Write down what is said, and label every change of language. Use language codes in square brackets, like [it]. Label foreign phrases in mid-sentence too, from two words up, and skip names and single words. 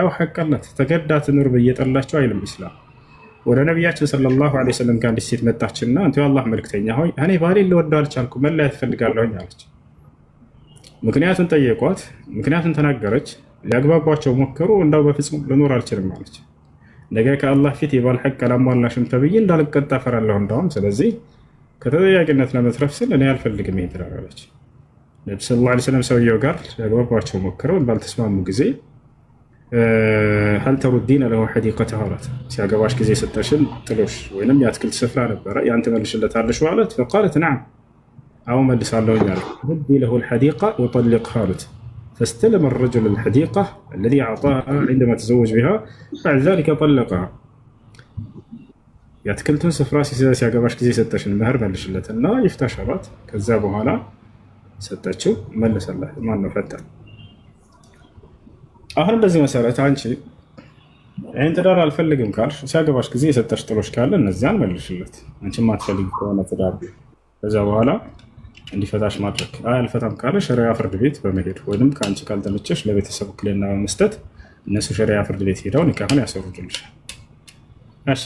[am] አው ሐቅ አላት። ተገዳ ትኑር በየጠላቸው አይልም ኢስላም። ወደ ነቢያችን [ar] صلى الله عليه وسلم [am] ከአንዲት ሴት መጣችና አንተ የአላህ መልክተኛ ሆይ እኔ ባሌን ልወደው አልቻልኩም፣ መለያየት እፈልጋለሁኝ አለች። ምክንያቱን ጠየቋት፣ ምክንያቱን ተናገረች። ሊያግባቧቸው ሞከሩ። እንዳው በፍጹም ልኖር አልችልም አለች። ነገ ከአላህ ፊት የባል ሐቅ አላሟላሽም ተብዬ እንዳልቀጣ እፈራለሁ እንዳውም። ስለዚህ ከተጠያቂነት ለመትረፍ ስል እኔ አልፈልግም ይሄን ትዳር አለች። ነብዩ [ar] صلى الله عليه وسلم [am] ሰውየው ጋር ሊያግባቧቸው ሞክረው ባልተስማሙ ጊዜ [ar] هل تردين له حديقته [am] አላት። ሲያገባሽ ጊዜ ሰጠሽን ጥሎሽ ወይንም የአትክልት ስፍራ ነበረ ያን ትመልሽለታለሽ ማለት [ar] فقالت نعم [am] አው መልሳለሁ ያለ [ar] هدي له الحديقة وطلقها አሉት። فاستلم الرجل الحديقة الذي أعطاها عندما تزوج بها بعد ذلك طلقها [am] የአትክልቱን ስፍራ ሲያገባሽ ጊዜ ሰጠሽን መህር መልሽለትና ይፍታሽ አላት። ከዛ በኋላ ሰጠችው መለሰላት። ማን ነው ፈታ። አሁን በዚህ መሰረት አንቺ ይህን ትዳር አልፈልግም ካልሽ ሲያገባሽ ጊዜ የሰጠሽ ጥሎሽ ካለ እነዚያን መልሽለት። አንቺ ማትፈልግ ከሆነ ትዳር ከዛ በኋላ እንዲፈታሽ ማድረግ። አልፈታም ካለ ሸሪዓ ፍርድ ቤት በመሄድ ወይም ከአንቺ ካልተመቸሽ ለቤተሰብ ውክልና በመስጠት እነሱ ሸሪዓ ፍርድ ቤት ሄደው ኒካህን ያሰሩልሻል። እሺ